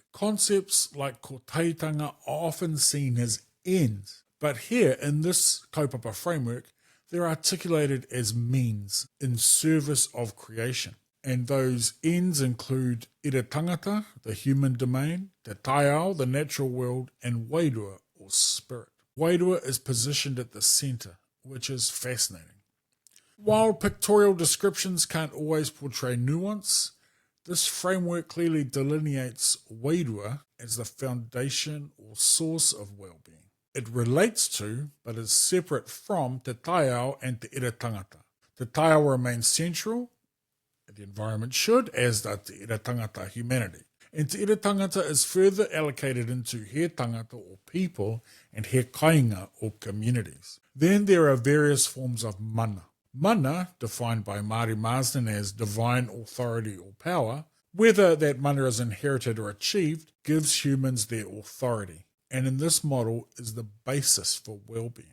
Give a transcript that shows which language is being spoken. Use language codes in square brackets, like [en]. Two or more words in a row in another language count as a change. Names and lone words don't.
[en] Concepts like kotaitanga are often seen as ends, but here in this Kaupapa framework, they're articulated as means in service of creation. And those ends include [mi] ira tangata, [en] the human domain, [mi] te taiao, [en] the natural world, and wairua, or spirit. Wairua is positioned at the centre, which is fascinating. While pictorial descriptions can't always portray nuance, this framework clearly delineates wairua as the foundation or source of well-being. It relates to, but is separate from, [mi] te taiao and te ira tangata. Te taiao [en] remains central, the environment should, as does [mi] te ira tangata, [en] humanity. and [mi] te ira tangata [en] is further allocated into [mi] he tangata [en] or people and [mi] he kainga [en] or communities. Then there are various forms of mana. Mana, defined by Māori Marsden as divine authority or power, whether that mana is inherited or achieved, gives humans their authority, and in this model is the basis for well-being.